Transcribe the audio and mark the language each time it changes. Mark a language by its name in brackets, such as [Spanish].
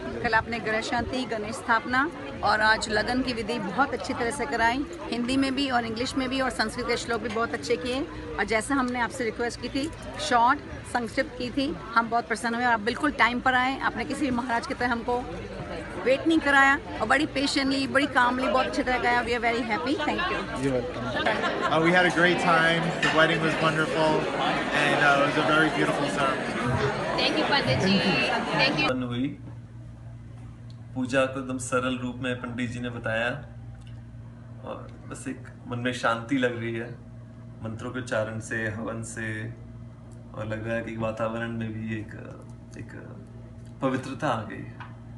[Hindi] कल आपने ग्रह शांति, गणेश स्थापना और आज लगन की विधि बहुत अच्छी तरह से कराई, हिंदी में भी और इंग्लिश में भी, और संस्कृत के श्लोक भी बहुत अच्छे किए। और जैसा हमने आपसे रिक्वेस्ट की थी, शॉर्ट संक्षिप्त की थी, हम बहुत प्रसन्न हुए। आप बिल्कुल टाइम पर आए, आपने किसी भी महाराज की तरह हमको वेट नहीं कराया और बड़ी पेशेंटली, बड़ी कामली, बहुत अच्छी तरह गया। [English] We are very happy, thank you. We had a great time. The wedding was wonderful, and it was a very beautiful ceremony. Thank you Pandit ji, thank you। [Hindi] हुई पूजा को एकदम सरल रूप में पंडित जी ने बताया और बस एक मन में शांति लग रही है मंत्रों के उच्चारण से, हवन से, और लग रहा है कि वातावरण में भी एक पवित्रता आ गई है।